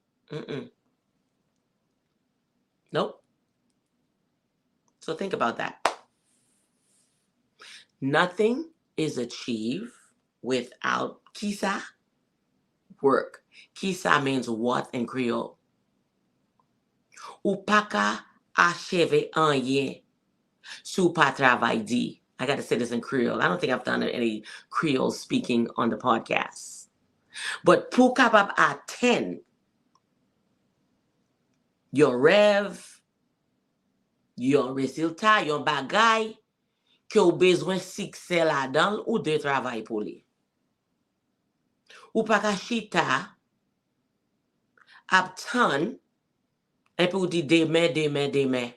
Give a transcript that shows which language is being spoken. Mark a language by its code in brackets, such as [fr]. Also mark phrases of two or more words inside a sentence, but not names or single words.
[en] Mm-mm. Nope. So think about that. Nothing is achieved without kisa, work. Kisa means what in Creole? [ht] Ou pa ka acheve anyen sou pa travay di. [en] I got to say this in Creole. I don't think I've done any Creole speaking on the podcast. [ht] But pou kapab aten yon rev, yon resultat, yon bagay, ke ou bezwen sikse la dan ou de travay pou li. Ou pa ka chita ap tan, epi ou di demen.